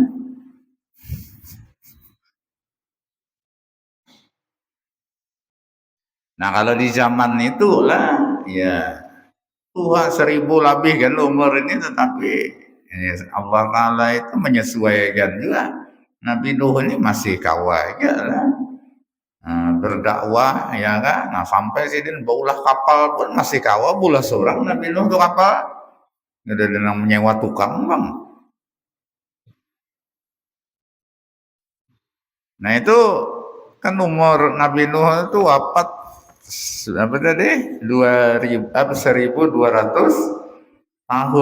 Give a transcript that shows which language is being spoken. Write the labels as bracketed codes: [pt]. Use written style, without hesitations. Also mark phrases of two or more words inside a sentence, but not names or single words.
[bjn] Nah, kalau di zaman itu lah, ya tua 1000 lebih kan umur ini, tetapi [ar] Allah Ta'ala [bjn] itu menyesuaikan juga. Nabi Nuh ini masih kawa aja lah. Berdakwah ya kan. Nah, sampai sidin baulah kapal pun masih kawa bulah seorang Nabi Nuh itu kapal. Ada yang menyewa tukang bang. Nah, itu kan umur Nabi Nuh itu wafat apa tadi 1200 tahun.